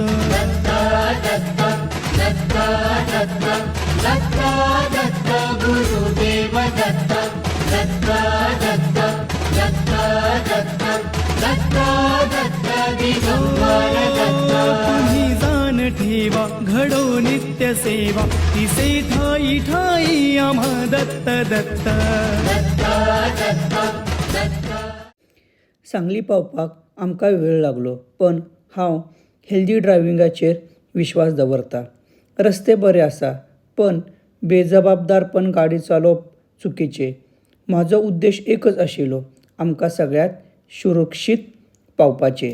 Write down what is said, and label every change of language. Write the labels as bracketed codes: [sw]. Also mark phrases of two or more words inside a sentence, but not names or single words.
[mr] दत्ता दत्ता दत्ता दत्ता दत्ता दत्ता गुरुदेव दत्ता दत्ता दत्ता दत्ता दत्ता दत्ता दत्ता दिगंबर दत्ता. तुम्ही जाण ठेवा घडो नित्य सेवा तिसे ठाई ठाई आम्हा दत्त दत्ता दत्ता दत्ता दत्ता. [kok] सांगली पावपाक आमकां वेळ लागलो पण हांव हेल्दी ड्रायव्हिंगाचेर विश्वास दवरता. रस्ते बरे आसा पण बेजबाबदारपण गाडी चालोवप चुकीचें. म्हाजो उद्देश एकच आशिल्लो आमकां सगळ्यात सुरक्षीत पावपाचें.